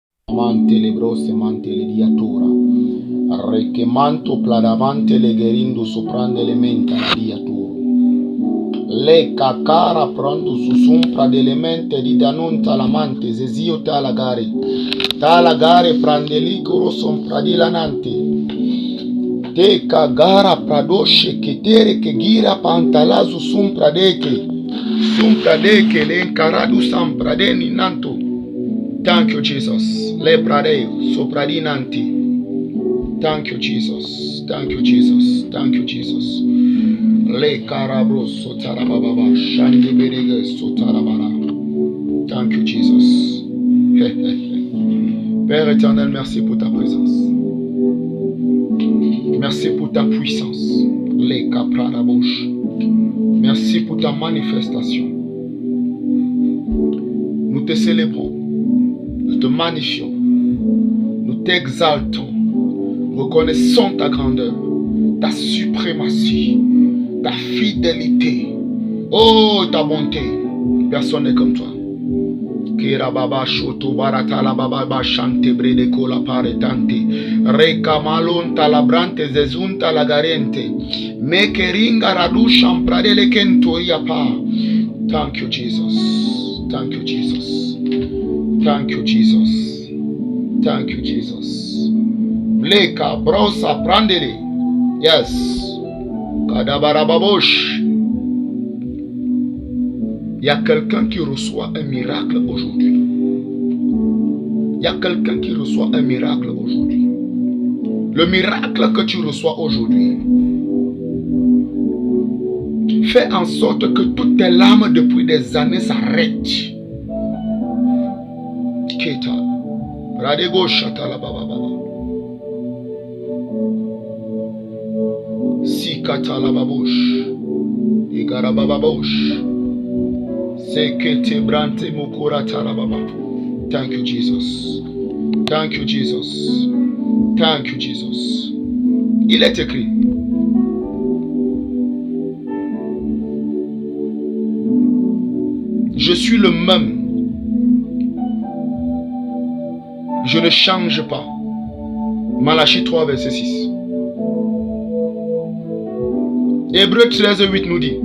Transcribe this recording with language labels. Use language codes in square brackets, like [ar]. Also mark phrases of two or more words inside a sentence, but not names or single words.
[en] Mante le brosse mante le diatura. Rechemanto pladavante le gerindo soprande le menta la diatura. Le cacara pronto su sumpra delle mente di danunta la mante zezio talagare. Talagare prandelicoro sompra di lanante. Te cagara pradosce che tere che gira pantalazu sumpra deke le encaradu sampra de ninanto. Thank you, Jesus. Le pradeo sopradinanti. Thank you, Jesus. Thank you, Jesus. Thank you, Jesus. Le carabros sotarababa shandi berege sotarabara. Thank you, Jesus. [fr] Père éternel, merci pour ta présence. Merci pour ta puissance. Le capradabosh. Merci pour ta manifestation. Nous te célébrons. Nous te magnifions. Nous t'exaltons. Reconnaissons ta grandeur, ta suprématie, ta fidélité. Oh, ta bonté. Personne n'est comme toi. Kera baba shoto barata la baba chante brede cola paretante. Reka malonta la brante zezunta la garente. Me keringa radu champrade le kento yapa. [en] Thank you, Jesus. Thank you, Jesus. Thank you, Jesus. Thank you, Jesus. Bleka brosa prandele. Yes. Kadabarababosh. [fr] Il y a quelqu'un qui reçoit un miracle aujourd'hui. Il y a quelqu'un qui reçoit un miracle aujourd'hui. Le miracle que tu reçois aujourd'hui fait en sorte que toutes tes larmes depuis des années s'arrêtent. Keta. Radego shatala baba baba. Sikatala babush. Igara baba babush. Sekete brante mukura talababa. [en] Thank you, Jesus. Thank you, Jesus. Thank you, Jesus. [fr] Il est écrit. Je suis le même. Je ne change pas. Malachie 3, verset 6. Hébreux 13, 8 nous dit.